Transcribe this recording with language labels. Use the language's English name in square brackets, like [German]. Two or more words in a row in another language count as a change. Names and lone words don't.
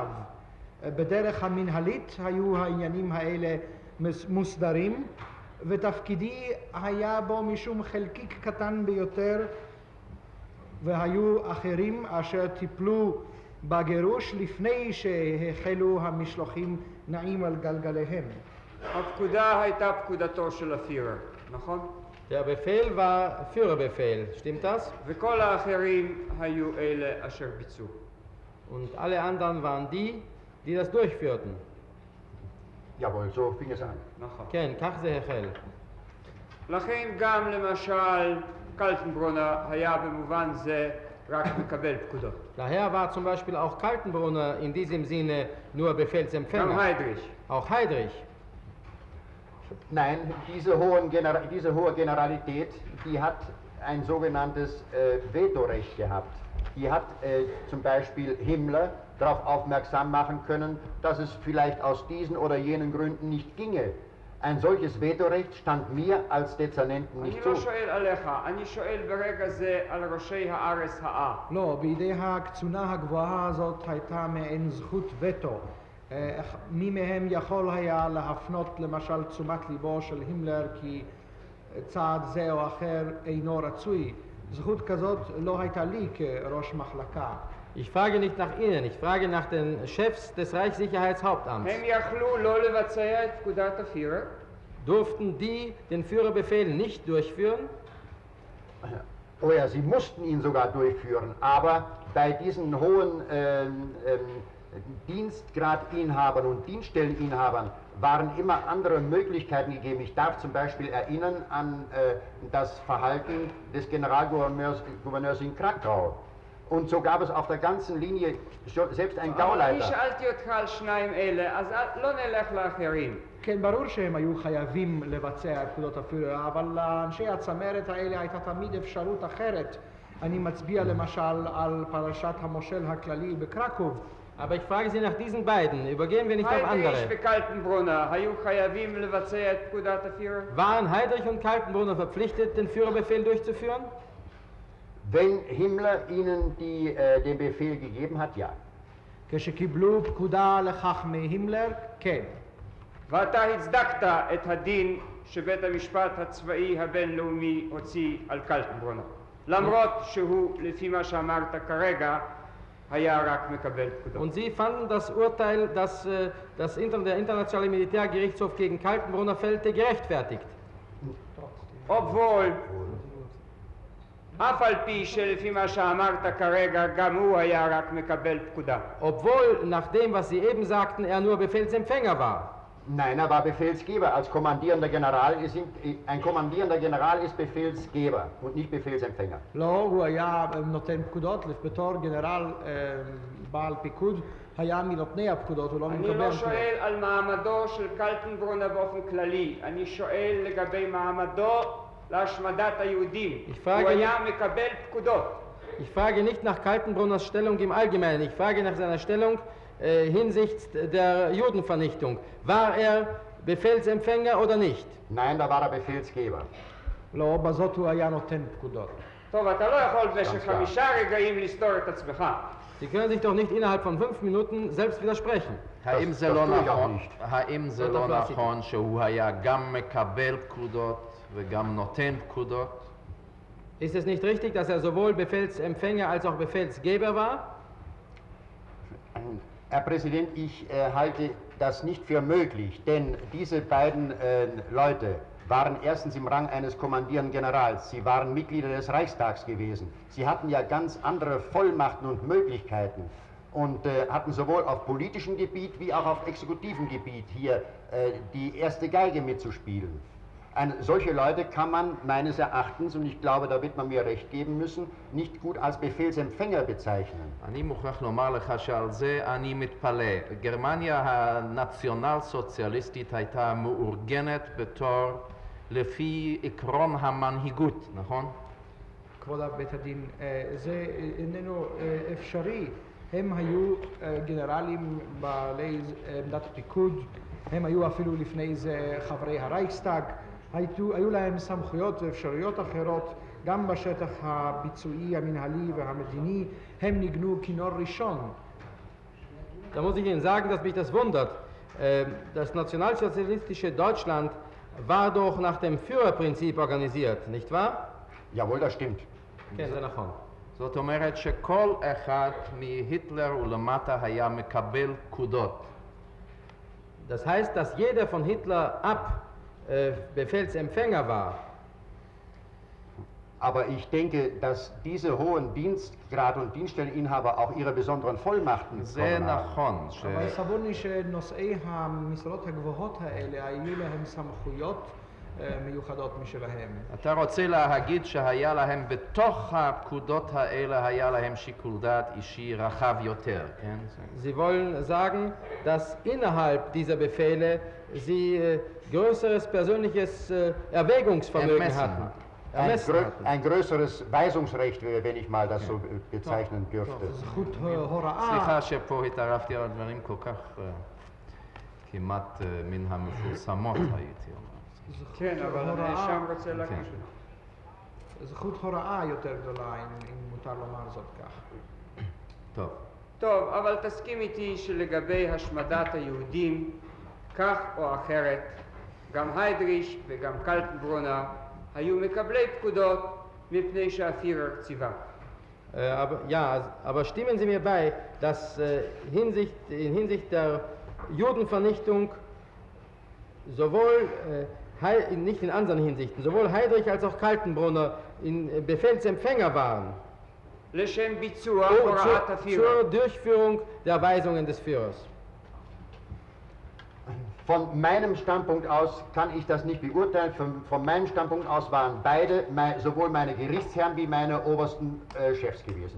[Hebrew] בדרך המנהלית היו העניינים האלה מוסדרים, ותפקידי היה בו משום חלקיק קטן ביותר, והיו אחרים אשר טיפלו בגירוש לפני שהחלו המשלוחים נעים על גלגליהם. הפקודה הייתה פקודתו של הפירר, נכון? [German] Der Befehl war Führerbefehl, stimmt das? [Hebrew] וכל האחרים היו אלה אשר ביצעו. [German] Und alle anderen waren die, die das durchführten. Jawohl, so fing es an. [Hebrew] נכון. כן, כך זה החל. לכן גם למשל קלטנברונר היה במובן זה רק מקבל פקודות. [German] Daher war zum Beispiel auch Kaltenbrunner in diesem Sinne nur Befehlsempfänger. [Hebrew] גם היידריש. [German] Auch Heydrich. Nein, diese hohe Generalität, die hat ein sogenanntes Vetorecht gehabt. Die hat zum Beispiel Himmler darauf aufmerksam machen können, dass es vielleicht aus diesen oder jenen Gründen nicht ginge. Ein solches Vetorecht stand mir als Dezernenten nicht zu. [Hebrew] אני לא שואל עליך, אני שואל ברגע זה על ראשי הארץ האה. לא, בידי הקצונה הגבוהה הזאת הייתה מעין זכות וטו. מי מהם יכול היה להפנות למשל תשומת ליבו של הימלר כי צעד זה או אחר אינו רצוי. זכות כזאת לא הייתה לי כראש מחלקה. [German] Ich frage nicht nach Ihnen, ich frage nach den Chefs des Reichssicherheitshauptamts. [Hebrew] הם יכלו לא לבצע את פקודת הפירר? [German] Durften die den Führerbefehl nicht durchführen? Oh ja, sie mussten ihn sogar durchführen, aber bei diesen hohen Dienstgradinhabern und Dienststelleninhabern waren immer andere Möglichkeiten gegeben. Ich darf zum Beispiel erinnern an das Verhalten des Generalgouverneurs in Krakau. Und so gab es auf der ganzen Linie selbst einen [Hebrew] אני [German] Gauleiter. [Hebrew] שאלתי אותך על שניים אלה, אז לא נלך לאחרים. כן, ברור שהם היו חייבים לבצע את פקודות הפירר, אבל לאנשי הצמרת האלה הייתה תמיד אפשרות אחרת. אני מצביע למשל על פרשת המושל הכללי בקרקוב. [German] Aber ich frage Sie nach diesen beiden, übergehen wir nicht auf [Hebrew] היידריש [German] andere. [Hebrew] וקלטנברונר היו חייבים לבצע את פקודת הפירר? [German] Waren Heydrich und Kaltenbrunner verpflichtet, den Führerbefehl durchzuführen? Wenn Himmler ihnen den Befehl gegeben hat, ja. [Hebrew] כשקיבלו פקודה לכך מהימלר, כן. ואתה הצדקת את הדין שבית המשפט הצבאי הבינלאומי הוציא על קלטנברונר, למרות שהוא, לפי מה שאמרת כרגע, היה רק מקבל פקודות. [German] Und Sie fanden das Urteil, das der Internationale Militärgerichtshof gegen Kaltenbrunner fällte, gerechtfertigt. obwohl, [Hebrew] אף על פי שלפי מה שאמרת כרגע, גם הוא היה רק מקבל פקודה. [German] Obwohl, nach dem, was Sie eben sagten, er nur Befehlsempfänger war. Nein, er war Befehlsgeber. Als kommandierender General ein kommandierender General ist Befehlsgeber und nicht Befehlsempfänger. [Hebrew] לא, הוא היה נותן פקודות, בתור גנרל בעל פיקוד, היה מנותני הפקודות, הוא לא אני מקבל לא פקודות. שואל על מעמדו של קלטנברונר באופן כללי, אני שואל לגבי מעמדו להשמדת היהודים. הוא היה מקבל פקודות. [German] Ich frage nicht nach Kaltenbrunners Stellung im Allgemeinen, ich frage nach seiner Stellung hinsichts der Judenvernichtung. War er Befehlsempfänger oder nicht? Nein, da war er Befehlsgeber. [Hebrew] לא, בזאת הוא היה נותן פקודות. טוב, אתה לא יכול במשך 5 רגעים לסתור את עצמך. [German] Sie können sich doch nicht innerhalb von 5 Minuten selbst widersprechen. [Hebrew] האם זה [German] das [Hebrew] לא [German] tue ich auch [Hebrew] נכון? [German] nicht. [Hebrew] האם זה לא נכון שהוא היה גם מקבל פקודות וגם נותן פקודות? [German] Ist es nicht richtig, dass er sowohl Befehlsempfänger als auch Befehlsgeber war? Herr Präsident, ich halte das nicht für möglich, denn diese beiden Leute waren erstens im Rang eines kommandierenden Generals, sie waren Mitglieder des Reichstags gewesen, sie hatten ja ganz andere Vollmachten und Möglichkeiten und hatten sowohl auf politischem Gebiet wie auch auf exekutivem Gebiet hier die erste Geige mitzuspielen. Solche Leute kann man meines Erachtens, und ich glaube, da wird man mir recht geben müssen, nicht gut als Befehlsempfänger bezeichnen. [Hebrew] אני מוכרח לומר לך שעל זה אני מתפלא. גרמניה הנציונל-סוציאליסטית הייתה מאורגנת בתור לפי עקרון המנהיגות, נכון? כבוד בית הדין, זה איננו אפשרי. הם היו גנרלים בעלי עמדת פיקוד, הם היו אפילו לפני זה חברי הרייכסטאג, היו להם סמכויות ואפשרויות אחרות, גם בשטח הביצועי, המנהלי והמדיני, הם ניגנו כינור ראשון. [German] Da muss ich Ihnen sagen, dass mich das wundert. Das nationalsozialistische Deutschland war doch nach dem Führerprinzip organisiert, nicht wahr? Jawohl, das stimmt. [Hebrew] כן, זה נכון. זאת אומרת שכל אחד מהיטלר ולמטה היה מקבל פקודות. [German] Das heißt, dass jeder von Hitler ab Befehlsempfänger war. Aber ich denke, dass diese hohen Dienstgrad- und Dienststelleninhaber auch ihre besonderen Vollmachten [Hebrew] זה [German] bekommen haben. [Hebrew] נכון. אבל סבור לי שנושאי המשרות הגבוהות האלה היו להם סמכויות מיוחדות משלהם. אתה רוצה להגיד שהיה להם בתוך הפקודות האלה, היה להם שיקול דעת אישי רחב יותר, כן? [German] Sie wollen sagen, dass innerhalb dieser Befehle sie größeres persönliches Erwägungsvermögen hatten. Ein größeres Weisungsrecht, wenn ich mal das so bezeichnen dürfte. [Hebrew] זכות הוראה. סליחה שפה התערבתי על דברים כל כך כמעט מן המפורסמות הייתי אומר. כן, אבל הנאשם רוצה להגיד. זכות הוראה יותר גדולה, אם מותר לומר זאת כך. טוב. טוב, אבל תסכים איתי שלגבי השמדת היהודים, כך או אחרת, גם היידריש וגם קלטנברונר היו מקבלי פקודות מפני שהפירר ציווה. [German] Aber stimmen Sie mir bei, dass in Hinsicht der Judenvernichtung sowohl, nicht in anderen Hinsichten, sowohl Heydrich als auch Kaltenbrunner in Befehlsempfänger waren [Hebrew] לשם ביצוע הוראת הפירר. [German] zur Durchführung der Weisungen des Führers. Von meinem Standpunkt aus kann ich das nicht beurteilen. Von meinem Standpunkt aus waren beide, sowohl meine Gerichtsherren wie meine obersten Chefs gewesen.